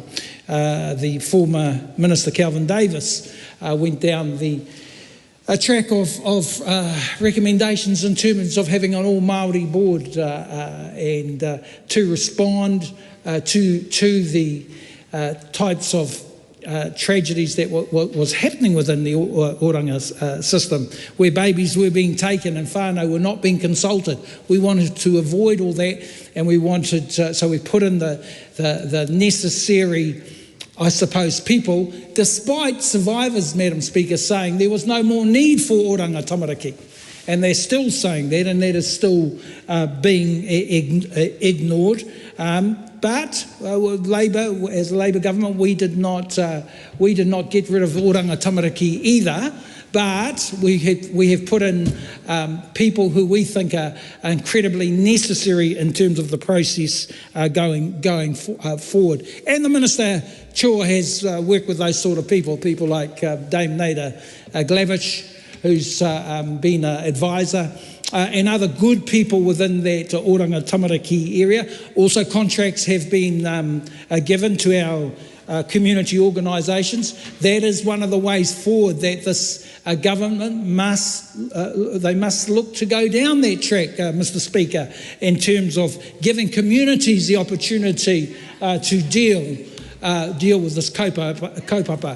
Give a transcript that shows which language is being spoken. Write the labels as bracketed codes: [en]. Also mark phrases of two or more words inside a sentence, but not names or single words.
[en] The former Minister Calvin Davis went down the a track of recommendations in terms of having an all Māori board and to respond to the types of tragedies that was happening within the oranga system, where babies were being taken and whānau were not being consulted. We wanted to avoid all that, and we wanted so we put in the necessary, I suppose, people, despite survivors, Madam Speaker, saying there was no more need for oranga tamariki. And they're still saying that, and that is still being ignored. But Labour, as a Labour government, we did not get rid of oranga tamariki either. But we have put in people who we think are incredibly necessary in terms of the process going forward. And the Minister Chua has worked with those sort of people like Dame Nada Glavish, who's been an advisor, and other good people within that oranga tamariki area. Also, contracts have been given to our community organisations. That is one of the ways forward that this government must look to go down that track, Mr. Speaker, in terms of giving communities the opportunity to deal with this kaupapa.